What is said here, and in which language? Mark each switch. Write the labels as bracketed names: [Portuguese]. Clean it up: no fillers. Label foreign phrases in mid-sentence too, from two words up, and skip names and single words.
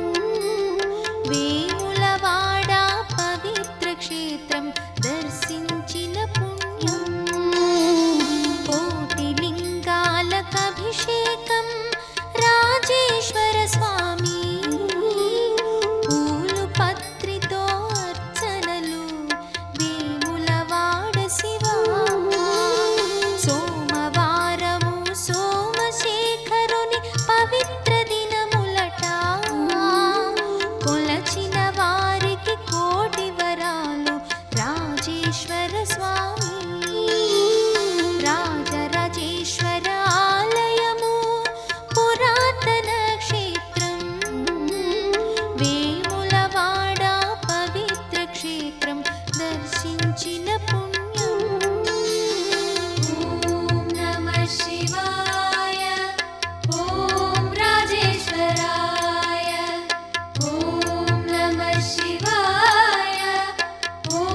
[Telugu] వేములవాడ పవిత్ర క్షేత్రం దర్శించిన పుణ్యం కోటిలింగాలకభిషేకం రాజేశ్వర స్వామి పూలు పత్రితో అర్చనలు వేములవాడ శివా సోమవారము సోమశేఖరుని పవిత్ర దినములట కొలచిన వారికి కోటి వరాలు రాజేశ్వర స్వామి రాజరాజేశ్వర ఆలయము పురాతన క్షేత్రం వేములవాడ పవిత్ర క్షేత్రం దర్శించిన పుణ్యం [Sanskrit] शिवाय ॐ राजेश्वराय ॐ नमः शिवाय ॐ